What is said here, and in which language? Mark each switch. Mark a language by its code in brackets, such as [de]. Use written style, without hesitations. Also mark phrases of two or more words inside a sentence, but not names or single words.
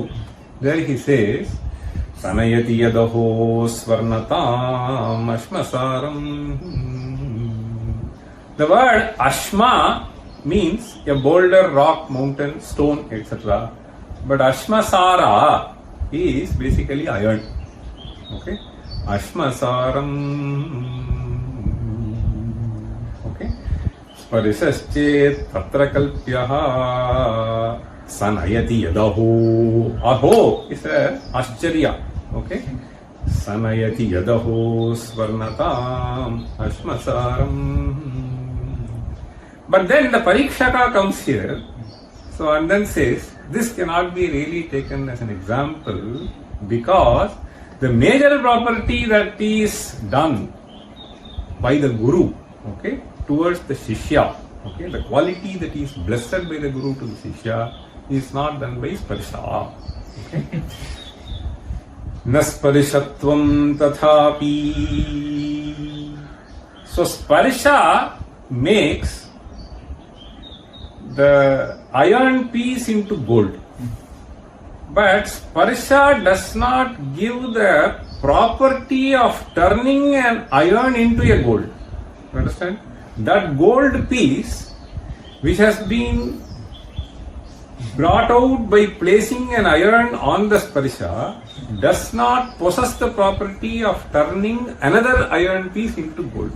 [en] There he says, [sa] Sanayati Yadaho Swarnatam Ashmasaram. [en] The word Ashma means a boulder, rock, mountain, stone, etc. But Ashmasara is basically iron. Okay? Ashmasaram. Okay? [sa] Sparishaschet Tatra Kalpyaha. Sanayati Yadaho. [en] Aho is a Ascharya. Okay? [sa] Sanayati Yadaho Swarnatam Ashmasaram. [en] But then the Parikshaka comes here, so and then says, this cannot be really taken as an example because the major property that is done by the Guru, okay, towards the Shishya, okay, the quality that is blessed by the Guru to the Shishya is not done by Sparsha. Okay. [sa] Nasparishatvam tathapi. [en] So Sparsha makes the iron piece into gold. But Sparsha does not give the property of turning an iron into a gold. You understand? That gold piece, which has been brought out by placing an iron on the Sparsha, does not possess the property of turning another iron piece into gold.